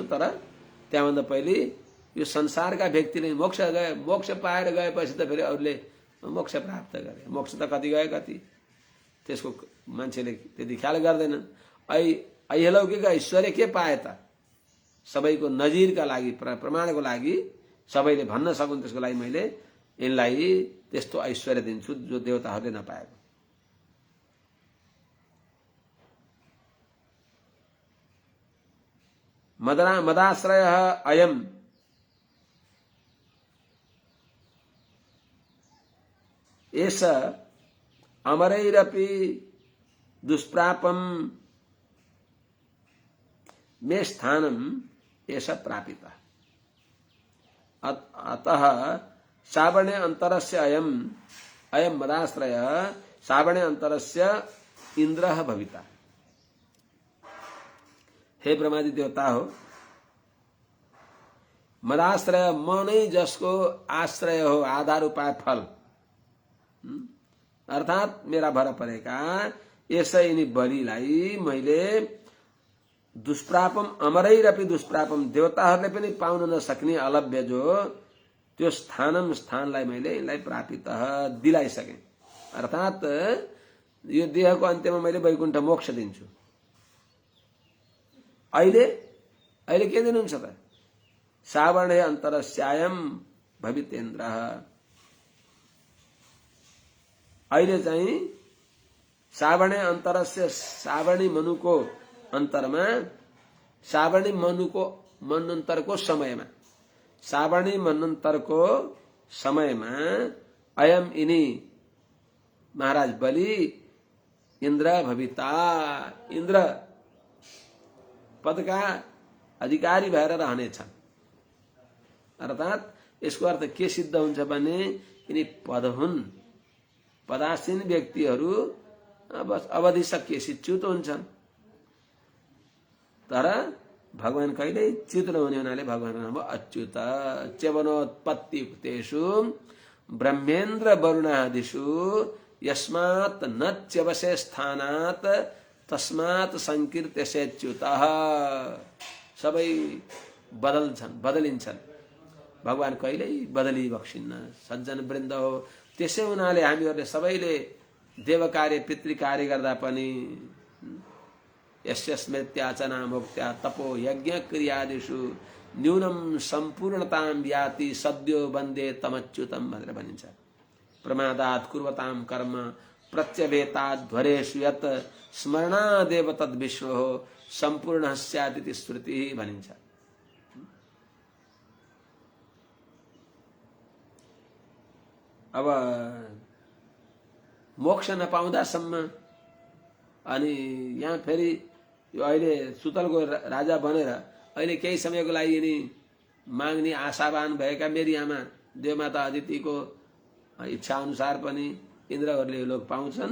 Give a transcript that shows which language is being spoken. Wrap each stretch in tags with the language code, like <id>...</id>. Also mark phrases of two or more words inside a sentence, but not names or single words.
<ne>तर त्यहाँभन्दा पहिले यो संसारका व्यक्तिले मोक्ष पाएर गएपछि त फेरि अरूले मोक्ष प्राप्त गरे, मोक्ष त कति गए कति, त्यसको मान्छेले त्यति ख्याल गर्दैनन्। ऐलौकिक ऐश्वर्य के पाए त, सबैको नजिरका लागि, प्रमाणको लागि सबैले भन्न सकुन्, त्यसको लागि मैले यिनलाई त्यस्तो ऐश्वर्य दिन्छु जो देवताहरूले नपाएको।</ne> <sa>मदाश्रय अयम, एष अमरैरपि दुष्प्रापम मे स्थानम एष प्रापिता। अतः श्रावणे अंतरस्य अयम मदाश्रय श्रावणे अंतरस्य इंद्रः भविता।</sa> <ne>हे ब्रह्मादि देवता हो, मदाश्रय मनै जसको आश्रय हो, आधार उपाय फल, अर्थात मेरा भर परेका यसै यिनी बलिलाई मैले</ne> <sa>दुष्प्रापम अमरैरपि दुष्प्रापम</sa> <ne>देवताहरूले पनि पाउन नसक्ने अलभ्य जो त्यो स्थानलाई मैले यसलाई प्रापित दिलाइसके। अर्थात यो देहको अन्त्यमा मैले वैकुण्ठ मोक्ष दिन्छु। अहिले के दिनुहुन्छ त?</ne> <sa>श्रावणे अन्तरस्यायम भवितेन्द्र।</sa> <ne>अहिले चाहिँ</ne> <sa>श्रावणे अन्तरस्य</sa> <ne>श्रावणी मनुको अन्तरमा, श्रावणी मनुको मनन्तरको समयमा, श्रावणी मनन्तरको समयमा अयम यिनी महाराज बलि इंद्र भविता, इंद्र पदका अधिकारी भएर रहनेछन्। अर्थात यसको अर्थ के सिद्ध हुन्छ भने यिनी पद हुन्। पदासीन व्यक्तिहरू बस अवधि सकिएपछि च्युत हुन्छन्, तर भगवान कहिल्यै च्युत नहुने हुनाले भगवानको नाम हो अच्युत।</ne> <sa>च्यवनोत्पत्तियुक्तेषु ब्रह्मेन्द्र वरुणादिषु यस्मात् न च्यवसे स्थानात् तस्मात् संकीर्त्यसे च्युतः।</sa> <ne>सबै बदलिन्छन्, भगवान कहिल्यै बदली बक्सिन्न। सज्जन वृन्द हो, त्यसै हुनाले हामीहरूले सबैले देव कार्य पितृ कार्य गर्दा पनि</ne> <sa>यस्य स्मृत्याचना मुक्त्या तपो यज्ञ क्रियादिषु न्यूनम संपूर्णताम याति सद्यो वन्दे तमच्युतम</sa> <ne>भनेर भनिन्छ।</ne> <sa>प्रमादात् कुर्वताम कर्म प्रत्यवेताध्वरेषु यत् स्मरणादेव तद्विष्णोः संपूर्णः स्यादिति श्रुति भनिन्छ।</sa> <ne>अब मोक्ष नपाउँदासम्म अनि यहाँ फेरि यो अहिले सुतलको राजा बनेर अहिले केही समयको लागि यिनी माग्ने आशावान भएका मेरी आमा देवमाता अदितिको इच्छा अनुसार पनि इन्द्रहरूले लोक पाउँछन्।</ne>